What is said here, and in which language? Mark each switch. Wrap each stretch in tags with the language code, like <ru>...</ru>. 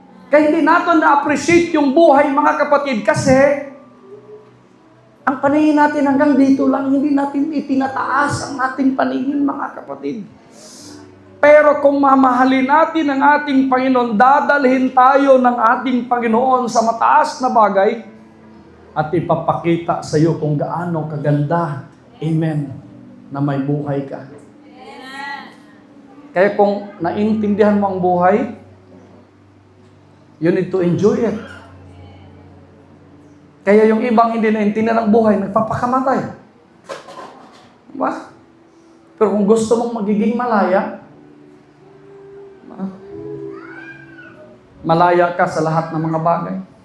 <tl>Kaya hindi natin na-appreciate yung buhay, mga kapatid, kasi ang paningin natin hanggang dito lang, hindi natin itinataas ang ating paningin, mga kapatid. Pero kung mamahalin natin ang ating Panginoon, dadalhin tayo ng ating Panginoon sa mataas na bagay at ipapakita sa iyo kung gaano kaganda, amen, na may buhay ka. Kaya kung naintindihan mo ang buhay,</tl> <en>you need to enjoy it.</en> <tl>Kaya yung ibang hindi naintindihan ang buhay, nagpapakamatay. Diba? Pero kung gusto mong magiging malaya, malaya ka sa lahat ng mga bagay.</tl>